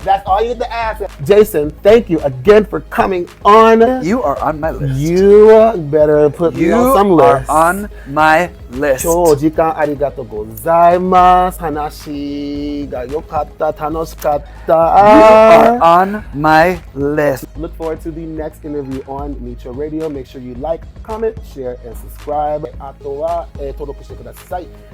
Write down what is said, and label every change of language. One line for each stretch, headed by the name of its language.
English: That's all you have to ask. Jason, thank you again for coming on. You are on my list. You better put me on some list. You are on my list.
Japanese: 今日時間ありがとうございます。話が良かった、楽しかった。
English: You are on my list. Look forward to the next interview on Nicho Radio. Make sure you like, comment, share, and subscribe.
Japanese: あとは、登録してください。